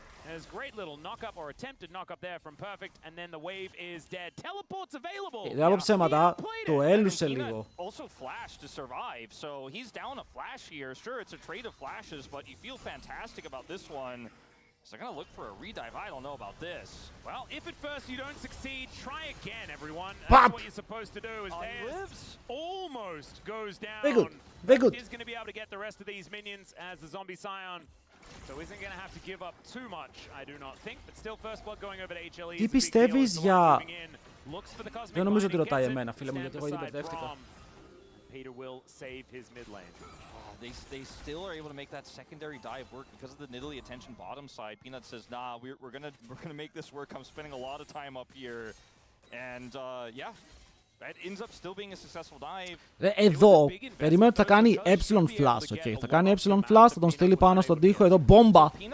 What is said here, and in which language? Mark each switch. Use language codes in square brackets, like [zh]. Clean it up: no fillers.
[en] There's great little knock up or attempted knock up there from Perfect, and then the wave is dead. Teleport's available. [el] Δεν ψέματα, το έλουσε λίγο. [en] Also flash to survive, so he's down a flash here. Sure, it's a trade of flashes, but you feel fantastic about this one. So they're gonna look for a redive. I don't know about this. Well, if at first you don't succeed, try again, everyone. Pop. That's what you're supposed to do. Is lives. Almost goes down. Very good, very good. Is going to be able to get the rest of these minions as the zombie Scion. So isn't going to have to give up too much, I do not think. But still, first blood going over to HLE. [el] Τι πιστεύεις για... Δεν νομίζω ότι ρωτάει εμένα, φίλε μου, γιατί εγώ ήδη μπερδεύτηκα. [en] Peter will save his mid lane. They still are able to make that secondary dive work because of the Nidalee attention bottom side. Peanut says, nah, we're gonna make this work. I'm spending a lot of time up here. And yeah, that ends up still being a successful dive. [el] Εδώ, περιμένω ότι θα κάνει epsilon flash, okay. Θα κάνει epsilon flash, θα τον στείλει πάνω στον τοίχο, εδώ, μπόμπα.